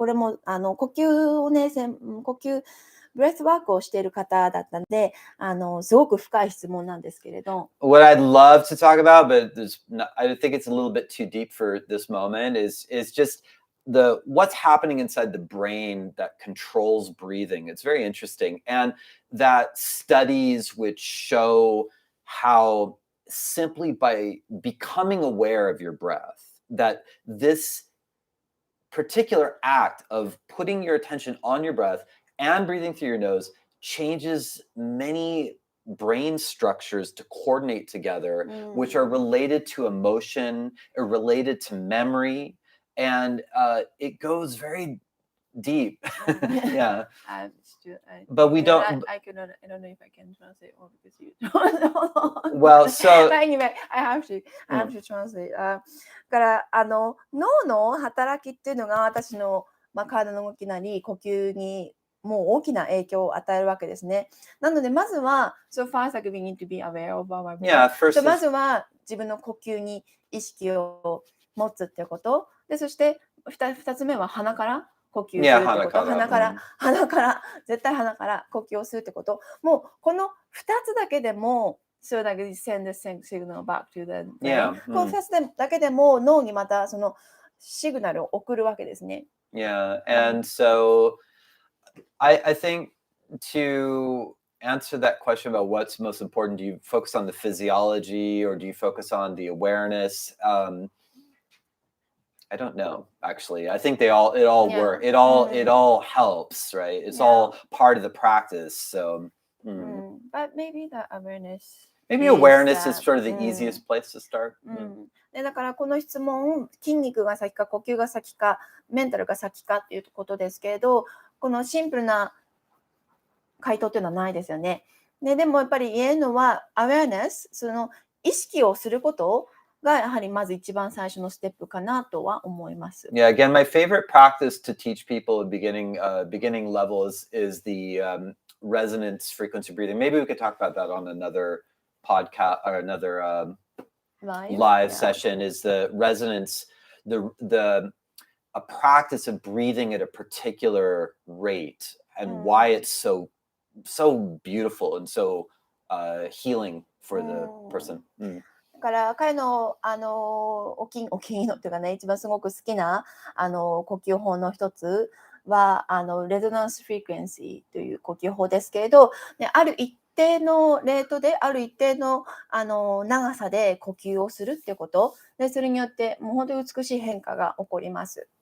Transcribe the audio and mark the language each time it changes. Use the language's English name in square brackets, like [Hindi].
[Japanese] これも呼吸をねブレスワークをしている方だったのですごく深い質問なんですけれど。 [English] What I'd love to talk about, but I think it's a little bit too deep for this moment, is just what's happening inside the brain that controls breathing. It's very interesting, and that studies which show how simply by becoming aware of your breath, that this particular act of putting your attention on your breath and breathing through your nose changes many brain structures to coordinate together, which are related to emotion, or related to memory, and it goes very deep. Yeah. But we don't. I don't know if I can translate all because you. Well, so. But anyway, I have to translate. [Japanese] だから脳の働きっていうのが私の体の動きなり呼吸にもう大きな影響を与えるわけですね。なのでまずは [English] so first like we need to be aware of our breath. [Japanese] まずは自分の呼吸に意識を持つってことで、そして2つ目は鼻から呼吸するってこと、鼻から絶対鼻から呼吸をするってこと、もうこの2つだけでも [English] So like you send the signal back to the brain. [Japanese] この2つだけでも脳にまたそのシグナルを送るわけですね。 [English] Yeah, and so I think to answer that question about what's most important, do you focus on the physiology or do you focus on the awareness? I don't know, actually. I think it all work. It all helps, right? It's all part of the practice. So, but maybe the awareness. Maybe awareness is sort of the easiest place to start. [Japanese] でだからこの質問、筋肉が先か呼吸が先かメンタルが先かっていうことですけれど、このシンプルな回答っていうのはないですよね。でもやっぱり言えるのはアウェアネス、その意識をすることがやはりまず一番最初のステップかなとは思います。 [English] Yeah, again, my favorite practice to teach people at beginning levels is the resonance frequency breathing. Maybe we could talk about that on another podcast or another live session. Is the resonance the a practice of breathing at a particular rate and why it's so beautiful and so healing for the person. [Japanese] だから彼のお気に入りのっていうかね、一番すごく好きな呼吸法の一つはレゾナンスフリクエンシーという呼吸法ですけれど、ね、ある一定のレートである一定の長さで呼吸をするっていうことで、それによってもう本当に美しい変化が起こります。